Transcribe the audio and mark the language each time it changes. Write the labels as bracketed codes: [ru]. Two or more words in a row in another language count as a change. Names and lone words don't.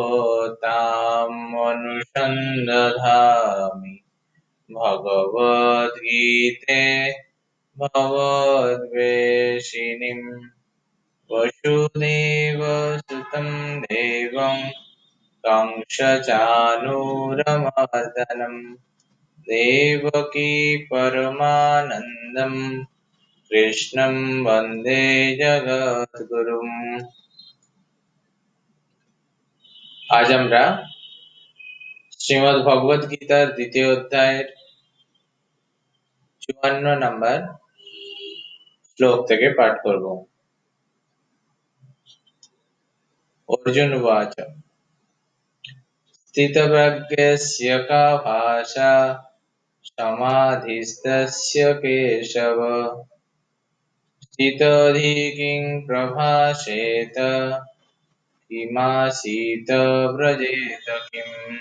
[sa] तामनुसन्दधामि भगवद्गीते भगवद्वेषिणीम् वसुदेवसुतं देवं कंसचाणूरमर्दनं देवकी परमानन्दं कृष्णं वन्दे जगद्गुरुम्। [bn] आज আমরা শ্রীমদ্ ভগবদ গীতার দ্বিতীয় অধ্যায়ের 54 নম্বর শ্লোক থেকে পাঠ করব। [sa] অর্জুন উবাচ স্থিতপ্রজ্ঞস্য কা ভাষা সমাধিস্তস্য কেশব স্থিতধি কিং প্রভাষেত কিমাসীত ব্রজেত কিম।